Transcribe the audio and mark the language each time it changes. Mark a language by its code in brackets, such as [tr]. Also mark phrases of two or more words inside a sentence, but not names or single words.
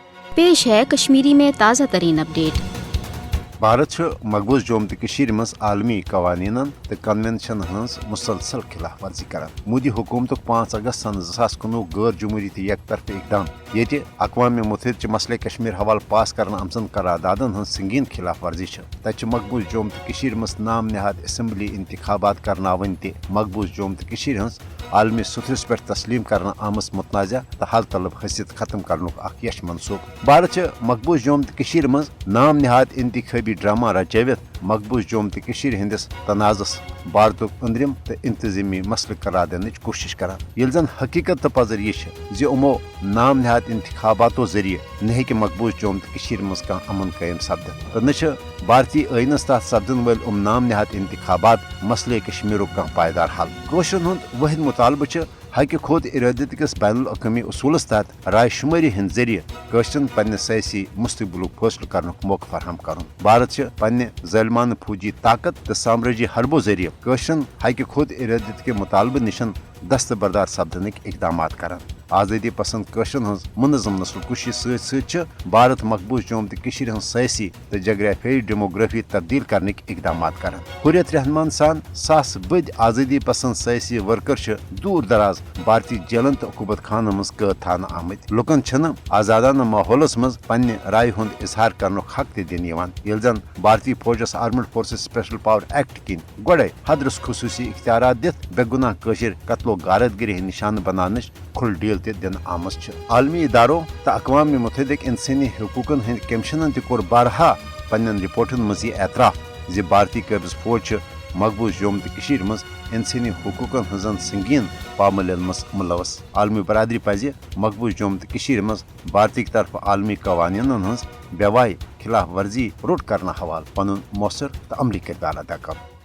[hi] पेश है कश्मीरी में ताज़ा तरीन अपडेट। [ks] भारत मकबूज जोम तो मज आलमी कवानीन तो कन्वेंशन हज मुसलसल खिलाफ वर्जी कर मोदी हुकूमत 5 अगस्त सन 2019 गैर जमहूरी तो एक तरफ इकदाम ये अक़वाम मुत्तहिद मसले कश्मीर हवाल पास कर आमजन करारदादन हज संगीन खिलाफ वर्जी तक मकबूज जोम तो मज नाम नहाद असम्बली इंतखाबात करनावन मकबूज जोम तो हज आलमी सुथरस पे तस्लीम कर आमस मुतनाज़ा तो हल तलब हसियत खत्म कर यश मनसूब भारत मकबूज जोम तो मज नाम नहाद इंतखाबी ड्रामा रचवित मकबूज जोम तो हंदिस तनाज़स भारत अंदरिम तो इंतजामी मसल करार दिन कोशिश कर जन हकीकत तो पजर यह उमो नाम नहाद इंतखाबातों जरिए न मकबूज जोम तो मज अमन कायम सपद तो न भारतीय आइनस तहत सपदन वल नाम नहाद इंतखाबात मसले कश्मीर पायदार हल कशरन हूँ वहद मुतालबह हक खुद इरादत किस बैनुल अक़वामी उसूलस तहत राय शुमारी हंद जरिए कशरन पन्ने सयासी मुस्तकबिल फैसला करने मौका फराहम कर भारत पन्ने ज़ालिमाना फौजी ताकत तो साम्राज्य हरबों जरिए कशरन हक खुद इरादत के मुतालबे निशन दस्तबरदार सपदन इकदाम कर आज़ादी पसंद कशरन हज मुनज़म नस्ल कुशी सत भारत मकबूज जोम तो हज सयासी तो जग्राफियाई डेमोग्राफी तब्दील करने इकदाम कर हुर्रियत रहमान सान सास बद आज़ादी पसंद सयासी वर्कर दूर दराज भारतीय जेलन तो अकूबत खान मज कैद थान आमत लुकन छन आजादाना माहौलस मज पन्ने राय हुंद इजहार करने हक ते दिन ये जन भारतीय फौजस आर्मड फोर्सेस स्पेशल पावर एक्ट किन गोड़े हदरस खुसूसी इख्तियारात दित बेगुनाह कशिर कत्लो गारतगिरी निशान बनाने खुल डील दिन आमस आलमी इदारों तो अक़वाम मुत्तहिद इंसानी हकूकन हंद कमिशनन तोर बारहा पन्न रिपोर्टन मज यह एतराफ ज भारतीय कब्ज फौज मकबूज जोम तो मज इंसानी हकूकन हजन संगीन पामलन मज मुलवस आलमी बरदरी पज मकबूज जोम तो मज भारतीय तरफ आलमी कवानीन हज बेवाई खिलाफ वर्जी रोट करना हवाल पन मौसर तो अमली किरदार अदा कर।